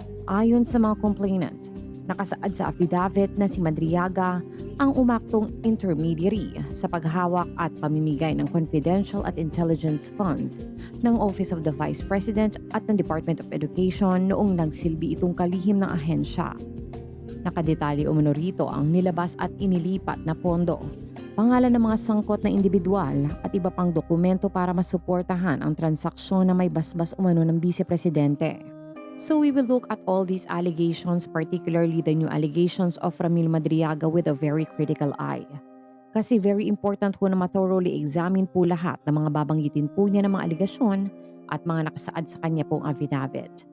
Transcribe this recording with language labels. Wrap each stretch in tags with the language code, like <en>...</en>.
<tl>Ayon sa mga complainant, nakasaad sa affidavit na si Madriaga ang umaktong intermediary sa paghawak at pamimigay ng confidential at intelligence funds ng Office of the Vice President at ng Department of Education noong nagsilbi itong kalihim ng ahensya. Nakadetalye umano rito ang nilabas at inilipat na pondo, pangalan ng mga sangkot na individual at iba pang dokumento para masuportahan ang transaksyon na may basbas umano ng Vice Presidente.</tl> <en>So we will look at all these allegations, particularly the new allegations of Ramil Madriaga with a very critical eye.</en> <tl>Kasi very important po na ma-thoroughly examine po lahat ng mga babanggitin po niya ng mga aligasyon at mga nakasaad sa kanya pong affidavit.</tl>